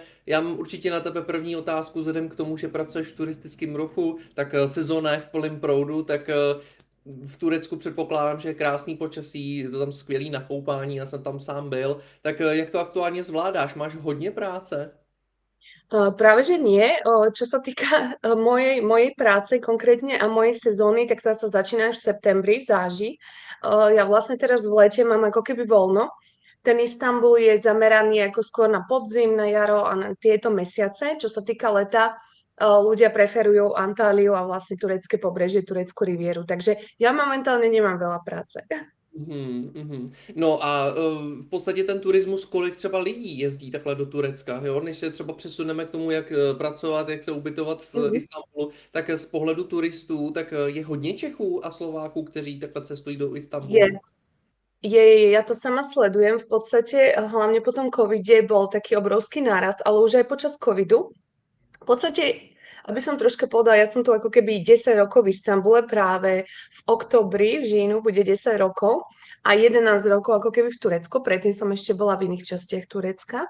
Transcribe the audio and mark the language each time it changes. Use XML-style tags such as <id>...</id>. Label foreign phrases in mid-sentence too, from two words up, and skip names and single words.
<cs>Já mám určitě na tebe první otázku, vzhledem k tomu, že pracuješ v turistickém ruchu, tak sezóna je v plném proudu, tak v Turecku předpokládám, že je krásný počasí, je to tam skvělý na koupání, já jsem tam sám byl. Tak jak to aktuálně zvládáš? Máš hodně práce?</cs> <sk>Práve že nie. Čo sa týka mojej práce konkrétne a mojej sezóny, tak tá sa začína až v septembri v záži. Ja vlastne teraz v lete mám ako keby voľno. Ten Istanbul je zameraný ako skôr</sk> <cs>na podzim, na jaro</cs> <sk>a na tieto mesiace. Čo sa týka leta, ľudia preferujú Antáliu a vlastne turecké pobrežie, tureckú rivieru. Takže ja momentálne nemám veľa práce. Mhm, mhm.</sk> <cs>No a v podstatě ten turismus, kolik třeba lidí jezdí takhle do Turecka, jo? Než se třeba přesuneme k tomu, jak pracovat, jak se ubytovat v Mhm. Istanbulu, tak z pohledu turistů, tak je hodně Čechů a Slováků, kteří takhle cestují do</cs> <sk>Je.</sk> <cs>Istanbulu.</cs> <sk>Ja to sama sledujem. V podstate, hlavne po tom covide bol taký obrovský nárast, ale už aj počas covidu. V podstate, aby som troška povedala, ja som tu ako keby 10 rokov v Istambule, práve v oktobri,</sk> <cs>v říjnu</cs> <sk>bude 10 rokov a 11 rokov ako keby v Turecku, predtým som ešte bola v iných častiach Turecka.</sk>